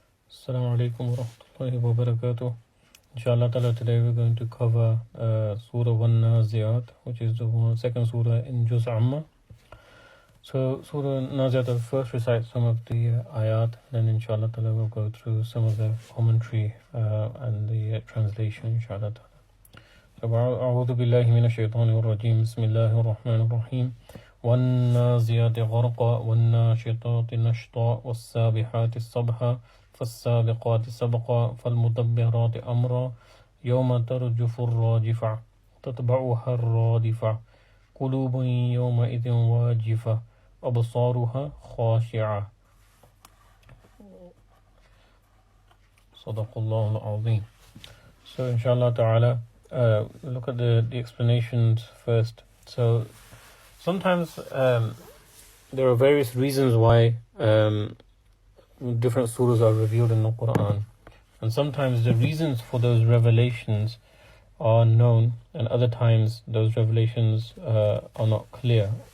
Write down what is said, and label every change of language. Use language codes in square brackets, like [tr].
[ar] Assalamu alaikum wa rahmatullahi wa barakatuh. [en] Inshallah ta'ala, today we're going to cover Surah Naziat, which is the second surah in Juz Amma. So Surah Naziat, I'll first recite some of the ayat, then inshallah ta'ala we'll go through some of the commentary and the translation, inshallah ta'ala. [ar] So أعوذ بالله من الشيطان الرجيم بسم الله الرحمن الرحيم والنازيات غرقا والناشطات نشطا والسابحات سبحا فالسابقات سبقا فالمدبرات أمرا يوم ترجف الراجفة تتبعها الرادفة قلوب يومئذ واجفة أبصارها خاشعة صدق الله العظيم. [en] So inshallah ta'ala, look at the explanations first. So sometimes there are various reasons why different surahs are revealed in the Quran, and sometimes the reasons for those revelations are known, and other times those revelations are not clear.